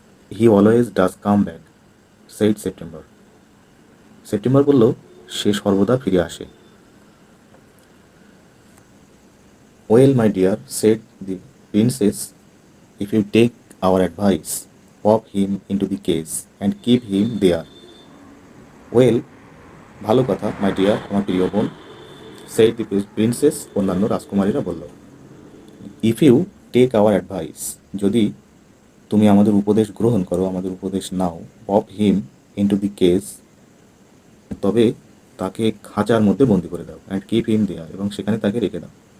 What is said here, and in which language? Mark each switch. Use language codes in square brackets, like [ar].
[en] he always does come back said September [bn] September বলল সে সর্বদা ফিরে আসে। [en] Well my dear said the princess if you take our advice pop him into the case and keep him there. Well, [bn] ভালো কথা [en] my dear, [bn] আমার প্রিয় বোন, [en] said the princess, [bn] অন্যান্য রাজকুমারীরা বলল। [en] if you take our advice, [bn] যদি তুমি আমাদের উপদেশ গ্রহণ করো, আমাদের উপদেশ নাও, [en] pop him into the case, [bn] তবে তাকে খাঁচার মধ্যে বন্দি করে দাও, [en] and keep him there, [bn] এবং সেখানে তাকে রেখে দাও।